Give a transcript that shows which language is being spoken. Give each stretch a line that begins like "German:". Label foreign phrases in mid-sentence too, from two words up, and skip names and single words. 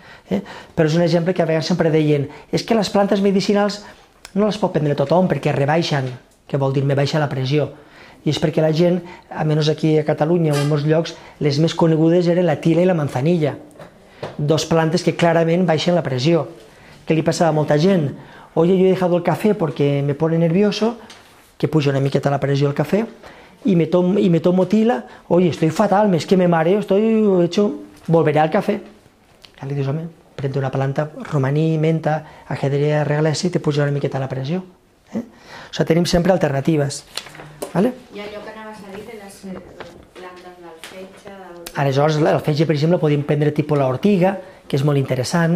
Catalan: Però és un exemple que a vegades sempre deien és que les plantes medicinals no les pot prendre tothom perquè rebaixen, que vol dir me baixa la pressió. I és perquè la gent, almenys aquí a Catalunya o en molts llocs, les més conegudes eren la tila i la manzanilla, dos plantes que clarament baixen la pressió. Què li passava a molta gent?
Spanish: Oye, yo he dejado el café porque me pone nervioso,
Catalan: que puja una miqueta la pressió al café,
Spanish: y me tomo tila, oye, estoy fatal, es que me mareo, estoy hecho, volveré al café.
Catalan: Ja li dius, home, prende una planta, romaní, menta, ajedrea, reglesi, te puja una miqueta la pressió. O sigui, tenim sempre alternatives. Vale? I allò que anaves a dir de les plantes del fetge... Aleshores, el fetge, per exemple, podem prendre tipus l'ortiga, que és molt interessant.